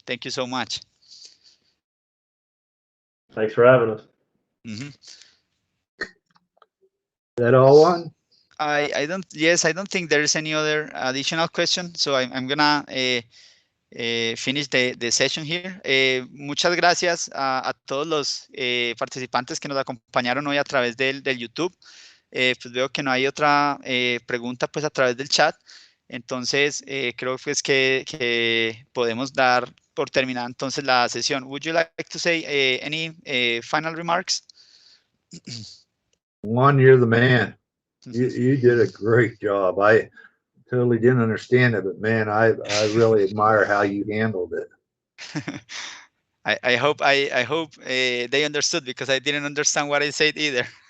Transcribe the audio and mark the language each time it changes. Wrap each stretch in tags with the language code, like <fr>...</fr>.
<en>Thank you so much. Thanks for having us. Mm-hmm. That all one? I don't think there is any other additional question, so I'm gonna finish the session here.</en> <es>Muchas gracias a todos los participantes que nos acompañaron hoy a través del YouTube. Pues veo que no hay otra pregunta pues a través del chat. Entonces, creo pues que podemos dar por terminada entonces la sesión.</es> <en>Would you like to say any final remarks? Juan, you're the man. You did a great job. I totally didn't understand it, but man, I really admire how you handled it. I hope they understood, because I didn't understand what I said either.</en>